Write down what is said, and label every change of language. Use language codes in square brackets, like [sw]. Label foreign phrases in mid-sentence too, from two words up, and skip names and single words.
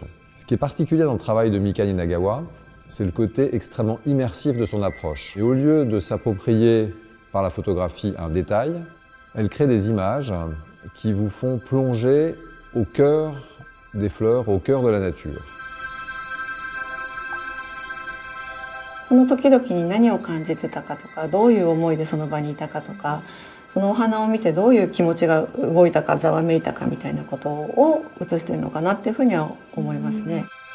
[fr] Ce qui est particulier dans le travail de Mika Ninagawa, c'est le côté extrêmement immersif de son approche. Et au lieu de s'approprier par la photographie un détail, elle crée des images qui vous font plonger au cœur des fleurs, au cœur de la nature. [ja] その時々に何を感じてたかとか、どういう思いでその場にいたかとか、そのお花を見てどういう気持ちが動いたかざわめいたかみたいなことを写しているのかなっていうふうには思いますね。